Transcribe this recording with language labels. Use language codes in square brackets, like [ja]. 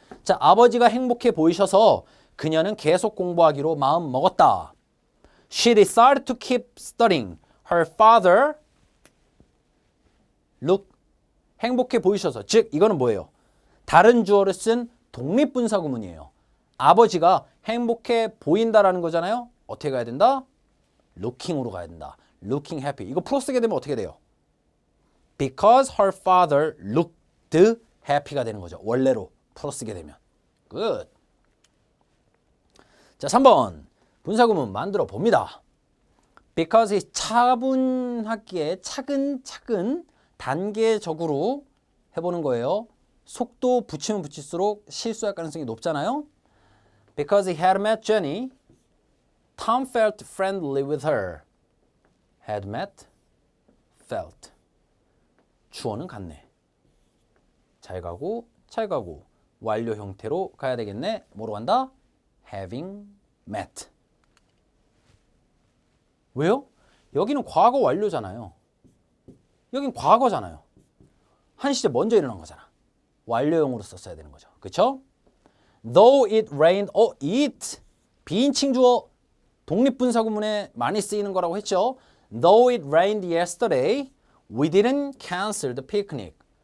[ko] 자, 아버지가 행복해 보이셔서 그녀는 계속 공부하기로 마음 먹었다. [en] She decided to keep studying. Her father look [ko] 행복해 보이셔서. 즉, 이거는 뭐예요? 다른 주어를 쓴 독립분사구문이에요. 아버지가 행복해 보인다라는 거잖아요. 어떻게 가야 된다? looking으로 가야 된다. looking happy. 이거 풀어 쓰게 되면 어떻게 돼요? [en] Because her father looked happy가 되는 거죠. [ko] 원래로 풀어 쓰게 되면. [en] Good. [ko] 자, 3번. 분사구문 만들어 봅니다. Because 이 차분하게 차근차근 단계적으로 해보는 거예요. 속도 붙이면 붙일수록 실수할 가능성이 높잖아요. [en] Because he had met Jenny, Tom felt friendly with her. [ko] Had met, felt. 주어는 같네. 잘 가고 완료 형태로 가야 되겠네. 뭐로 간다? Having met. 왜요? 여기는 과거 완료잖아요. 여긴 과거잖아요. 한 시제 먼저 일어난 거잖아. 완료형으로 썼어야 되는 거죠. 그렇죠? [en] Though it rained, it [ko] 비인칭 주어 독립분사구문에 많이 쓰이는 거라고 했죠. [en] Though it rained yesterday, we didn't cancel the picnic.